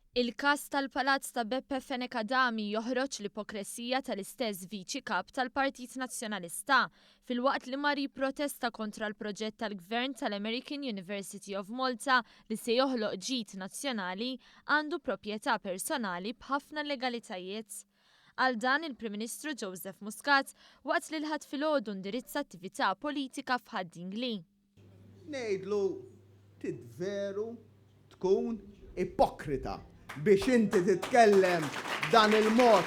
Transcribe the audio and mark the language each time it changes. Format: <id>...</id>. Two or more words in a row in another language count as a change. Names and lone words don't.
<mt>Il-każ tal-Palazz ta' Beppe Fenekadami joħroġ l-ipokresija tal-istess viċi kap tal-Partit Nazzjonalista filwaqt li mar jipprotesta kontra l-proġett tal-Gvern tal-American University of Malta li se joħloq ġid nazzjonali għandu proprjetà personali b'ħafna legalitajiet. Għal dan il-Prim Ministru Joseph Muscat waqt li l-ħadd filgħodu indirizza attività politika f'Haddingli. Ngħidlu tidveru tkun ipokrita biex inti titkellem dan il-mod.</mt>